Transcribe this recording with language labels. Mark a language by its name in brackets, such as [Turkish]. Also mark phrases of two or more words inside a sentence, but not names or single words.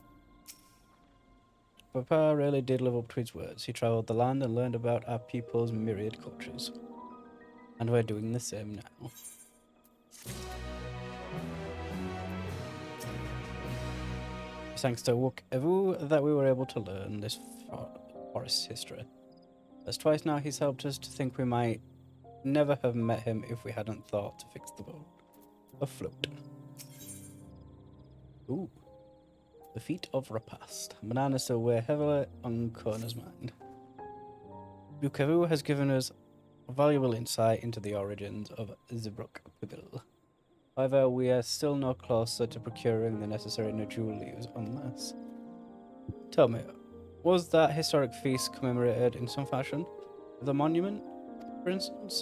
[English] Papa really did live up to his words. He travelled the land and learned about our people's myriad cultures. And we're doing the same now. It's thanks to o-wim-o-weh that we were able to learn this forest history. As twice now he's helped us to think we might never have met him if we hadn't thought to fix the boat afloat. Ooh. The feat of repast. Banana still weigh heavily on Kona's mind. o-wim-o-weh has given us valuable insight into the origins of Zibruk Pibil. However, we are still no closer to procuring the necessary Najul leaves unless... Tell me, was that historic feast commemorated in some fashion? With a monument, for instance?